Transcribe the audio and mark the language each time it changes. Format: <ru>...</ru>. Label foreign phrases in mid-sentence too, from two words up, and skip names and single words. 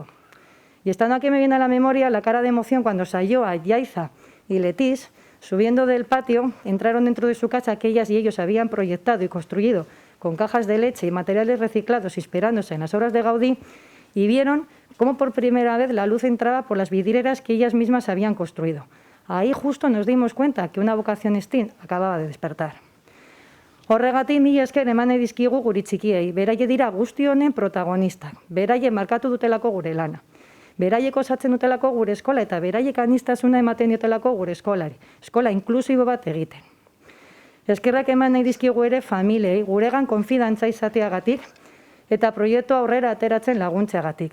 <es>Y estando aquí me viene a la memoria la cara de emoción cuando Sayoa, Yaiza y Letis, subiendo del patio, entraron dentro de su casa que ellas y ellos habían proyectado y construido con cajas de leche y materiales reciclados inspirándose en las obras de Gaudí, y vieron cómo por primera vez la luz entraba por las vidrieras que ellas mismas habían construido. Ahí justo nos dimos cuenta que una vocación STEAM acababa de despertar.</es> <eu>Horregatik mila esker eman nahi dizkigu guri txikiei, beraie dira guzti honen protagonistak, beraie markatu dutelako gure lana. Beraiek osatzen dutelako gure eskola eta beraiek aniztasuna ematen diotelako gure eskolari, eskola inklusibo bat egiten. Eskerrak eman nahi dizkigu ere familiei, guregan konfidantza izateagatik eta proiektu aurrera ateratzen laguntzeagatik.</eu>